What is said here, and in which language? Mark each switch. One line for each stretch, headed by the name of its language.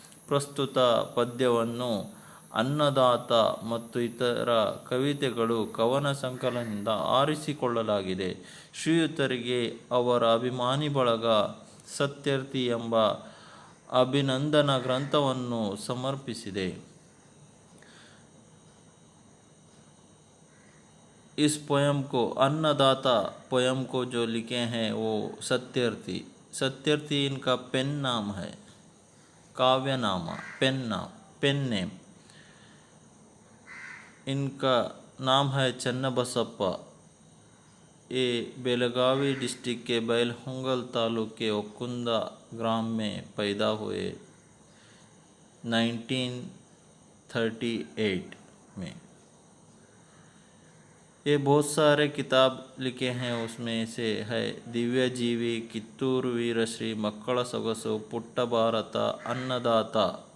Kannada: ಪ್ರಸ್ತುತ ಪದ್ಯವನ್ನು ಅನ್ನದಾತ ಮತ್ತು ಇತರ ಕವಿತೆಗಳು ಕವನ ಸಂಕಲನದಿಂದ ಆರಿಸಿಕೊಳ್ಳಲಾಗಿದೆ. ಶ್ರೀಯುತರಿಗೆ ಅವರ ಅಭಿಮಾನಿ ಬಳಗ ಸತ್ಯರ್ಥಿ ಎಂಬ ಅಭಿನಂದನಾ ಗ್ರಂಥವನ್ನು ಸಮರ್ಪಿಸಿದೆ.
Hindi: इस पोयम को अन्नदाता पोयम को जो लिखे हैं वो सत्यर्थी. सत्यर्थी इनका पेन नाम है, काव्यनामा, पेन नेम. इनका नाम है चन्नबसप्पा. ये बेलगावी डिस्ट्रिक्ट के बैलहೊಂಗಲ तालुक के ओकुंदा ग्राम में पैदा हुए 1938 में. ये बहुत सारे किताब लिखे हैं. उसमें से है दिव्यजीवी, कित्तूರು ವೀರಶ್ರೀ, ಮಕ್ಕಳ ಸೊಗಸು, ಪುಟ್ಟ ಭಾರತ, ಅನ್ನದಾತ.